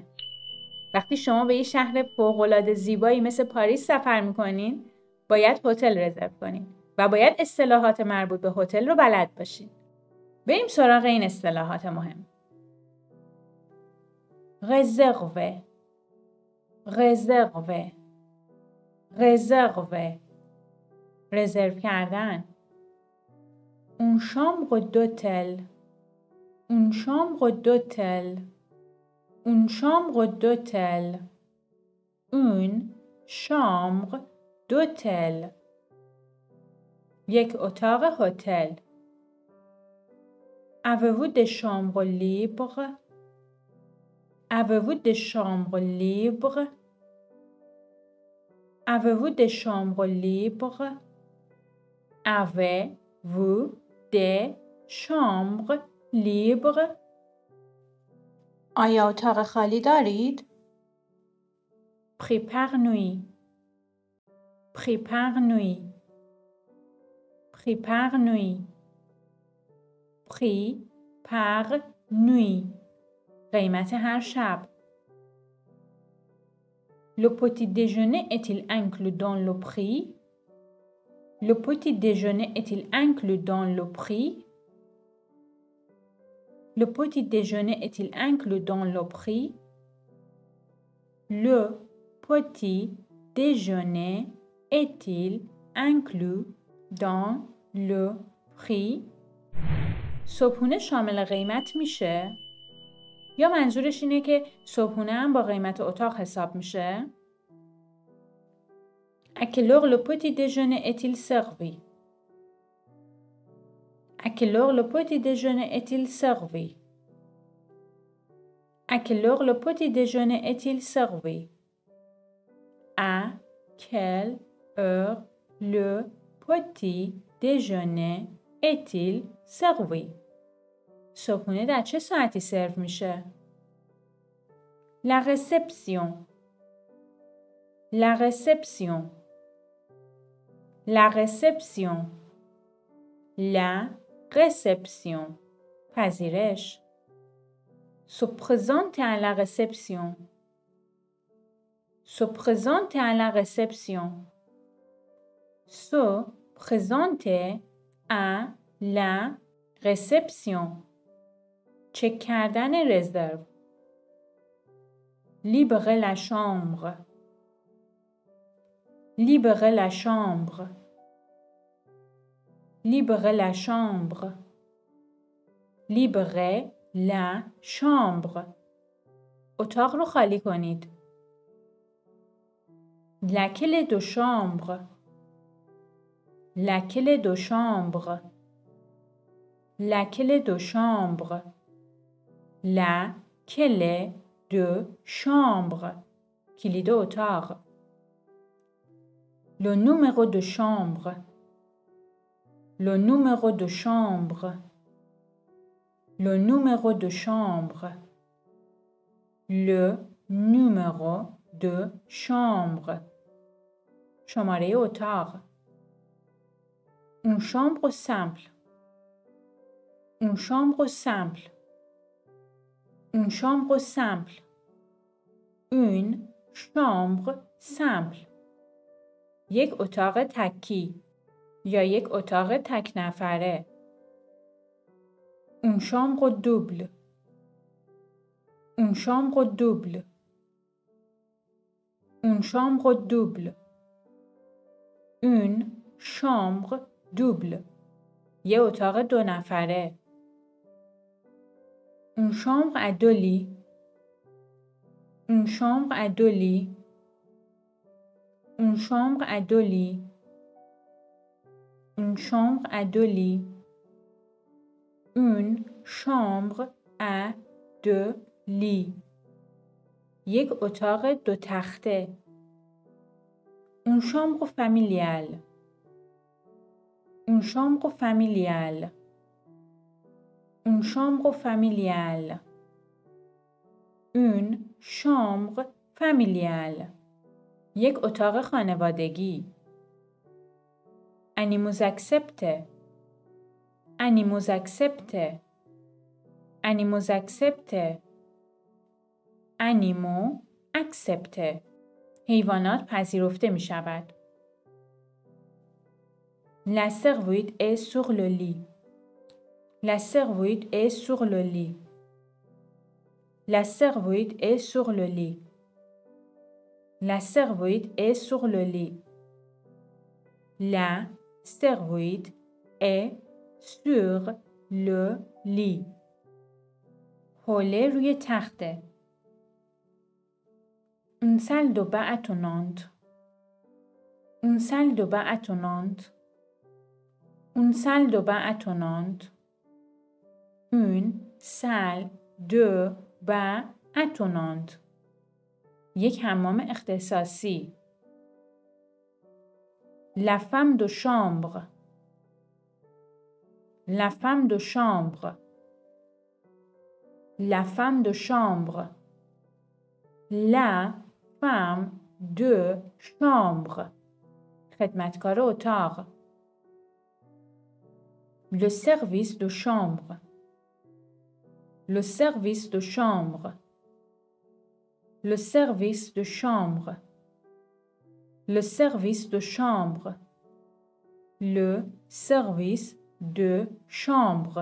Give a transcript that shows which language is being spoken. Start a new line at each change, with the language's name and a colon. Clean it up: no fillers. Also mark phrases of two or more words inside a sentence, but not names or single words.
Persian: وقتی شما به یه شهر فوق‌العاده زیبایی مثل پاریس سفر میکنین، باید هتل رزرو کنین و باید اصطلاحات مربوط به هتل رو بلد باشین. بریم سراغ این اصطلاحات مهم. رزرو، رزرو، رزرو، رزرو کردن.
French: اون chambre d'hôtel، اون chambre d'hôtel، اون chambre d'hôtel، une chambre d'hôtel،
Persian: یک اتاق هتل.
French: Avez-vous des chambres libres؟ Avez-vous des chambres libres؟ Avez-vous des chambres libres؟ Avez-vous des chambres libres؟
Persian: آیا اتاق خالی دارید؟
French: Pris par nuit، pris par nuit، pris par nuit، pris par nuit،
Persian: قیمت هر شب.
French: Le petit déjeuner est-il inclus dans le prix؟ Le petit déjeuner est-il inclus dans le prix؟ Le petit déjeuner est-il inclus dans le prix؟ Le petit déjeuner est-il inclus dans le prix؟
Persian: صبحونه شامل قیمت میشه؟ یا منظورش اینه که صبحونه هم با قیمت اتاق حساب میشه؟
French: À quelle heure le petit déjeuner est-il servi؟ À quelle heure le petit déjeuner est-il servi؟ À quelle heure le petit déjeuner est-il servi؟ À quelle heure le petit déjeuner est-il servi؟
Persian: صبحونه در چه ساعتی سرو میشه؟
French: La réception، la réception، la réception، la réception، پذیرش. Se présenter à la réception، se présenter à la réception، se présenter à la réception،
Persian: چک کردن رزرو.
French: Libérer la chambre، libérer la chambre، libérer la chambre، libérer la chambre،
Persian: اتاق رو خالی کنید.
French: La clé de chambre، la clé de chambre، la clé de chambre، la clé de chambre،
Persian: کلید اتاق.
French: Le numéro de chambre، le numéro de chambre، le numéro de chambre، le numéro de chambre،
Persian: شماره اتاق.
French: Une chambre simple، une chambre simple، une chambre simple، une chambre simple،
Persian: یک اتاق تکی یا یک اتاق تک نفره.
French: Une chambre double، une chambre double، une chambre double، une chambre double،
Persian: یه اتاق دو نفره.
French: Une chambre à deux lits، une chambre à deux lits، une chambre à deux lits، une chambre à deux lits، une chambre à deux lits،
Persian: یک اتاق دو تخته.
French: Une chambre familiale، Une chambre familiale. Une chambre familiale. Une chambre familiale.
Persian: یک اتاق خانوادگی.
French: Animaux acceptés. Animaux acceptés. Animaux acceptés. Animaux acceptés.
Persian: حیوانات پذیرفته می شود.
French: La serviette est sur le lit. La serviette est sur le lit. La serviette est sur le lit. La serviette est sur le lit. La serviette est sur le lit.
Persian: حوله روی تخته.
French: Une salle de bain attenante. Une salle de bain attenante. Une salle de bain attenante. Une salle de bain attenante.
Persian: یک حمام اختصاصی.
French: La femme de chambre. La femme de chambre. La femme de chambre. La femme de chambre.
Persian: خدمتکار اتاق.
French: Le service de chambre. Le service de chambre. Le service de chambre. Le service de chambre. Le service de chambre.